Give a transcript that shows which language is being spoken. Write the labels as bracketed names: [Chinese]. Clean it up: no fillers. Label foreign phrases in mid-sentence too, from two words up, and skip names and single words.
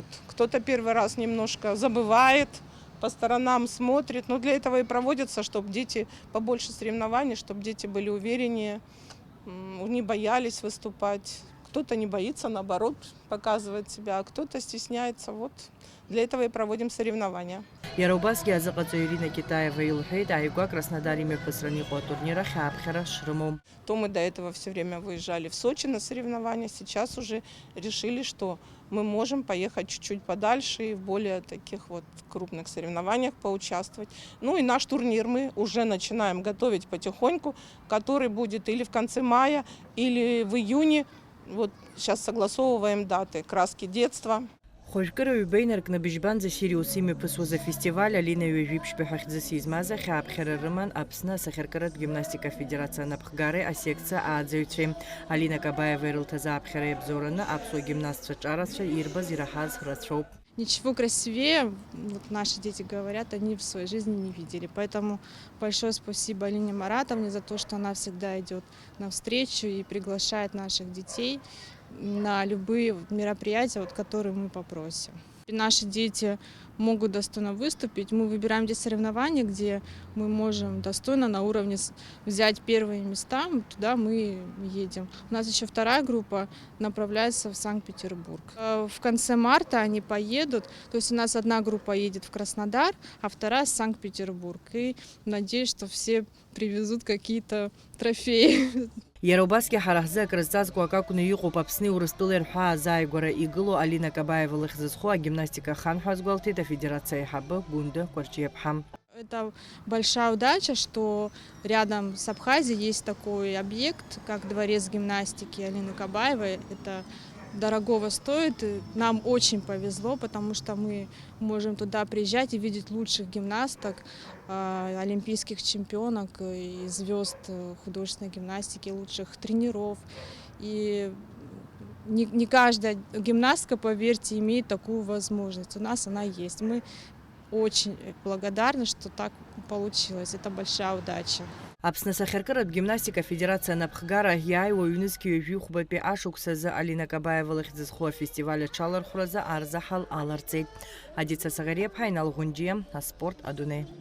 [Russian] Кто-то первый раз немножко забывает, по сторонам смотрит. Но для этого и проводится, чтобы дети побольше соревнований, чтобы дети были увереннее, не боялись выступать. Кто-то не боится, наоборот, показывает себя, а кто-то стесняется. Вот для этого и проводим соревнования. [Abkhazian] Иара убасгьы азыҟаҵаҩ Ирина Китаева илҳәеит, ааигәа Краснодар имҩаԥысраны иҟоу атурнир ахь ааԥхьара шрымоу. [Russian] То мы до этого все время выезжали в Сочи на соревнования, сейчас уже решили, что мы можем поехать чуть-чуть подальше и в более таких крупных соревнованиях поучаствовать. Ну и наш турнир мы уже начинаем готовить потихоньку, который будет или в конце мая, или в июне. Вот сейчас согласовываем даты «Краски детства». [Abkhazian] Хәыжәкыра ҩбеин ркны быжьбанӡа Сириус имҩаԥысуаз афестиваль Алина ҩажәиԥшьбаҳәа хьӡыс измаз ахь ааԥхьара рыман Аԥсны асахьаркыратә гимнастика афедерациа анапхгареи асекциа ааӡаҩцәеи. Алина Кабаева ирылҭаз ааԥхьара иабзоураны аԥсуа гимнастцәа ҿарацәа ирбаз ираҳаз рацәоуп. [Russian] Ничего красивее, наши дети говорят, они в своей жизни не видели. Поэтому большое спасибо Алине Маратовне за то, что она всегда идет навстречу и приглашает наших детей на любые мероприятия, которые мы попросим. Наши дети могут достойно выступить. Мы выбираем те соревнования, где мы можем достойно на уровне взять первые места. Туда мы едем. У нас еще вторая группа направляется в Санкт-Петербург. В конце марта они поедут. То есть у нас одна группа едет в Краснодар, а вторая в Санкт-Петербург. И надеюсь, что все привезут какие-то трофеи. [Abkhazian] Иара убасгьы ҳара ҳзы акрызҵазкуа акакәны иҟоуп Аԥсни Урыстәылеи рҳәаа азааигәара игылоу Алина Кабаева лыхьӡ зху агимнастика ахан ҳәа азгәалҭеит афедерациа аиҳабы Гунда Кәарҷиаԥҳа. [Russian] Это большая удача, что рядом с Абхазией есть такой объект, как дворец гимнастики Алины Кабаевой. Это дорогого стоит. Нам очень повезло, потому что мы можем туда приезжать и видеть лучших гимнасток, олимпийских чемпионок и звезд художественной гимнастики, лучших тренеров. И не каждая гимнастка, поверьте, имеет такую возможность. У нас она есть. Мы очень благодарны, что так получилось. Это большая удача. [Abkhazian] Аԥсны асахьаркыратә гимнастика афедерациа анапхгара иааиуа ҩнызқьи ҩажәи-хәбатәи ашықәсазы Алина Кабаева лыхьӡ зху афестиваль аҽалархәразы арзаҳал аларҵеит. Адица Сагариаԥҳа, Инал Ӷәынџьиа, аспорт Адунеи.